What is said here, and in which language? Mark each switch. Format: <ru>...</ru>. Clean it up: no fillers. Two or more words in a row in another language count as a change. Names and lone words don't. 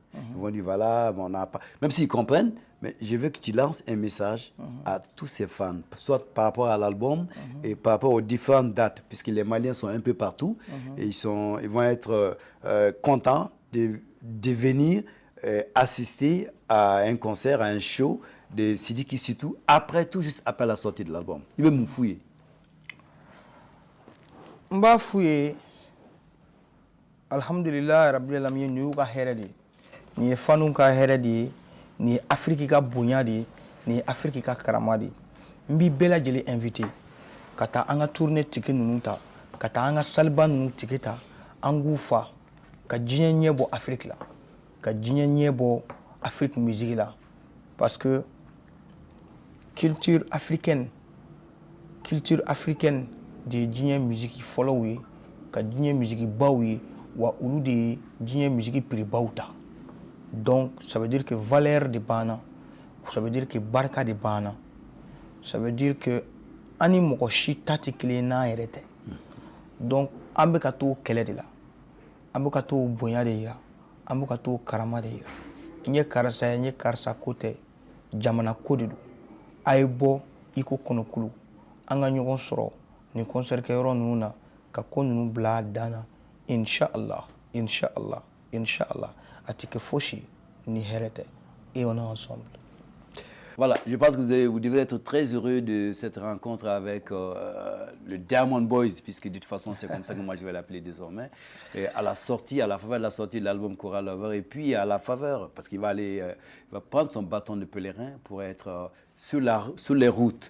<fr>Ils vont dire voilà, on n'a pas. Même s'ils comprennent, mais je veux que tu lances un message à tous ces fans, soit par rapport à l'album et par rapport aux différentes dates, puisque les Maliens sont un peu partout et ils vont être contents de venir assister à un concert, à un show de Sidiki Sitou, après tout juste après la sortie de l'album. Il veut me fouiller.</fr> <bm>Mba fouye</bm> <ar>الحمد لله رب العالمين</ar> <bm>ni ka hɛrɛ de ni fanu ka hɛrɛ de ni Afrique ka bonya de ni Afrique ka karama de mbi bɛɛ lajɛlen invité ka taa an ka tournée tike ninnu ta ka taa an ka saliba ninnu tike ta an k'u fa ka diɲɛ ɲɛ bɔ Afrique la ka diɲɛ ɲɛ bɔ Afrique musique la</bm> <fr>parce que culture africaine</fr> <bm>de ye diɲɛ musique fɔlɔw ye ka diɲɛ musique baw ye wa olu de ye diɲɛ musique prix-baw ta donc</bm> <fr>ça veut dire que</fr> <bm>valeur de banna</bm> <fr>ça veut dire</fr> <bm>que barika de banna</bm> <fr>ça veut dire que</fr> <bm>an ni mɔgɔ si ta tɛ kelen ye n'an yɛrɛ tɛ donc an bɛ ka t'o kɛlɛ de la an bɛ ka t'o bonya de yira an bɛ ka t'o karama de yira n ye karisa ye n ye karisa ko tɛ jamana ko de don a ye bɔ i ko kɔnɔkulu an ka ɲɔgɔn sɔrɔ ni concert kɛyɔrɔ ninnu na ka ko ninnu bila a dan na inch'Allah inch'Allah inch'Allah a tɛ kɛ fosi ni hɛrɛ tɛ</bm> <fr>et on est ensemble. Voilà, je pense que vous devez être très heureux de cette rencontre avec le Diamond Boys, puisque de toute façon, c'est comme ça que moi je vais l'appeler désormais. Et à la faveur de la sortie de l'album Cora Lover, et puis à la faveur, parce qu'il va aller, il va prendre son bâton de pèlerin pour être sur les routes.</fr>